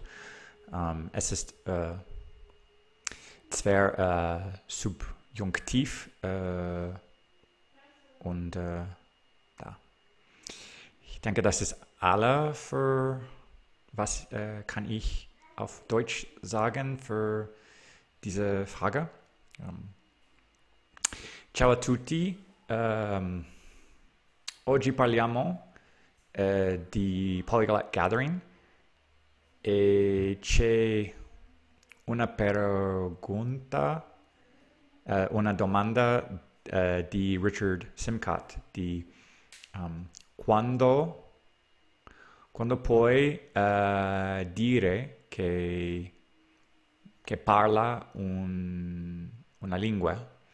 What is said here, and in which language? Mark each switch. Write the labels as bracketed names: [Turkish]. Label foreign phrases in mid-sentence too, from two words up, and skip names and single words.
[German] Es ist zwar subjunktiv und ja. Ich denke, das ist alle für was kann ich auf Deutsch sagen für diese Frage. [Italian] Ciao a tutti. Oggi parliamo di Polyglot Gathering e c'è una domanda di Richard Simcott di quando puoi dire che parla una lingua.